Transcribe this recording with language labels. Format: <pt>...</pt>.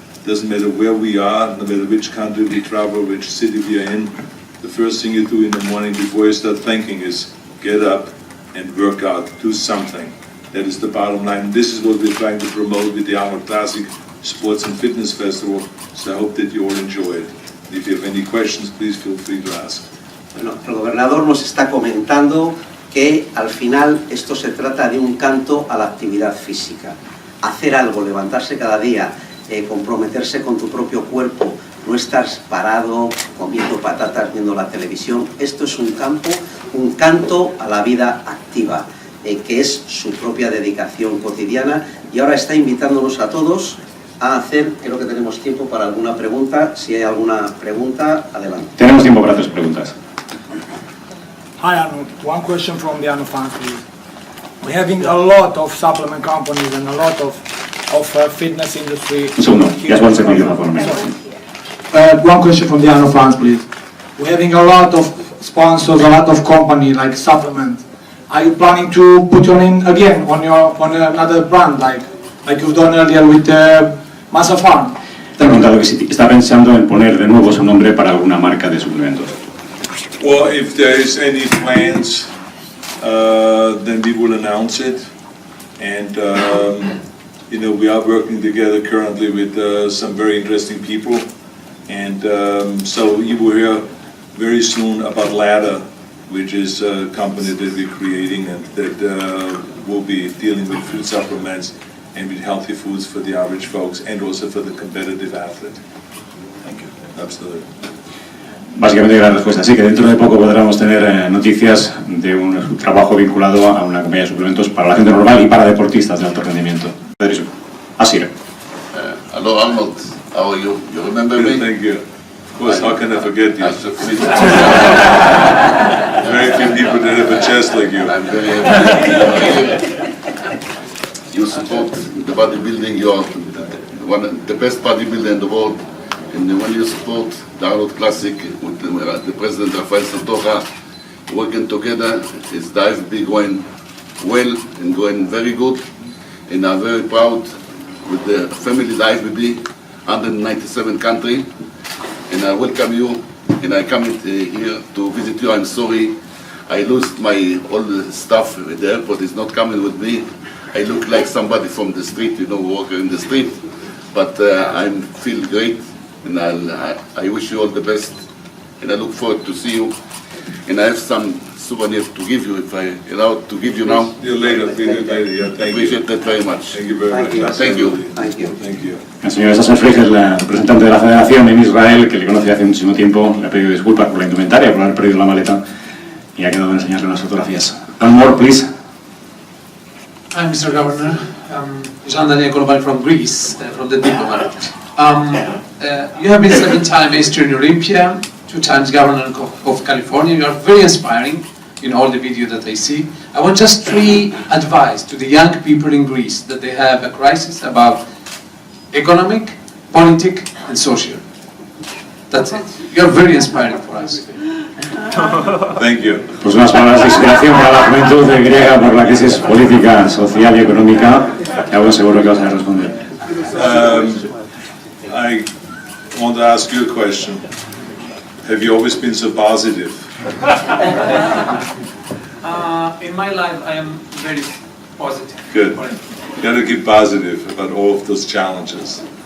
<en>Doesn't matter where we are, no matter which country we travel, which city we are in, the first thing you do in the morning before you start thinking is get up and work out, do something. That is the bottom line. This is what we're trying to promote with the Arnold Classic Sports and Fitness Festival, so I hope that you all enjoy it. If you have any questions, please feel free to ask.</en> <es>Bueno, el gobernador nos está comentando que al final esto se trata de un canto a la actividad física. Hacer algo, levantarse cada día, comprometerse con tu propio cuerpo, no estar parado comiendo patatas viendo la televisión. Esto es un canto a la vida activa, que es su propia dedicación cotidiana. Y ahora está invitándonos a todos a hacer. Creo que tenemos tiempo para alguna pregunta. Si hay alguna pregunta, adelante. Tenemos tiempo para 3 preguntas.</es> <en>Hi Arnold, one question from the Arnold fans, please. We're having a lot of supplement companies and a lot of fitness industry.</en> <es>Un segundo,</es> <en>just one second, for me. One question from the Arnold fans, please. We're having a lot of sponsors, a lot of company like supplement. Are you planning to put your name again on another brand like you've done earlier with Massa Farm?</en> <es>Te he preguntado que si está pensando en poner de nuevo su nombre para alguna marca de suplementos.</es> <en>Well, if there is any plans, then we will announce it. And, you know, we are working together currently with some very interesting people. And so you will hear very soon about Ladder, which is a company that we're creating and that will be dealing with food supplements and with healthy foods for the average folks and also for the competitive athlete. Thank you. Absolutely.</en> <es>Básicamente la respuesta sí, que dentro de poco podremos tener noticias de un trabajo vinculado a una compañía de suplementos para la gente normal y para deportistas de alto rendimiento. Así.</es> <en>Hello Arnold, how are you? You remember me? Thank you. Of course, how can I forget you? Very few people that have a chest like you. I'm very happy. You support the bodybuilding, you are the best bodybuilder in the world. And when you support the Arnold Classic with the President Rafael Santoja, working together, it's the IFB going well and going very good. And I'm very proud with the family, the IFBB, 197 country. And I welcome you, and I come here to visit you. I'm sorry, I lost my all stuff at the airport. It's not coming with me. I look like somebody from the street, you know, walking in the street. But I feel great, and I wish you all the best. And I look forward to see you. And I have some souvenirs to give you, if I allowed to give you now. See you later. Yeah, thank Appreciate you. that very much. Thank you very much. Thank you. Thank you. Thank you.</en> <es>El señor Sassenfried, el representante de la Federación en Israel, que le conoce hace muchísimo tiempo, le ha pedido disculpas por la indumentaria, por haber perdido la maleta, y ha quedado en enseñarle unas fotografías.</es> <en>One more, please. Hi, Mr. Governor. Jean Daniel Kolobal from Greece, from the Diplomat. You have been 7-time Eastern Olympia, 2 times Governor of California. You are very inspiring in all the video that I see. I want just 3 advice to the young people in Greece that they have a crisis about economic, politic, and social. That's it. You are very inspiring for us. Thank you.</en> <es>Pues unas palabras de inspiración para la juventud griega por la crisis política, social y económica. Y algo seguro que vas a responder.</es> <en>I want to ask you a question. Have you always been so positive? In my life, I am very positive. Good. You got to keep positive about all of those challenges.</en>